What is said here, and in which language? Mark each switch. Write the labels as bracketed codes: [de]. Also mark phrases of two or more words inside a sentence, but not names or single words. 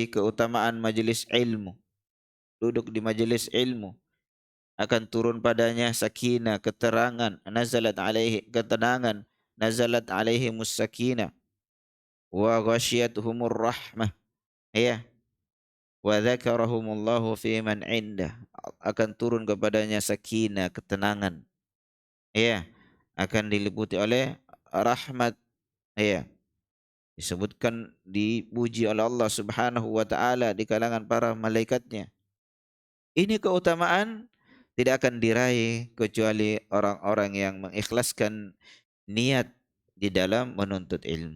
[id] keutamaan majelis ilmu, duduk di majelis ilmu akan turun padanya sakinah, keterangan, ketenangan, [ar] نزلت عليه سكينة وغشيتهم الرحمة, ya, وذكرهم الله في من عنده, [id] akan turun kepadanya sakinah, ketenangan, ya, akan diliputi oleh rahmat, ya, disebutkan dipuji oleh Allah [ar] سبحانه وتعالى [id] di kalangan para malaikatnya. Ini keutamaan tidak akan diraih kecuali orang-orang yang mengikhlaskan niat di dalam menuntut ilmu.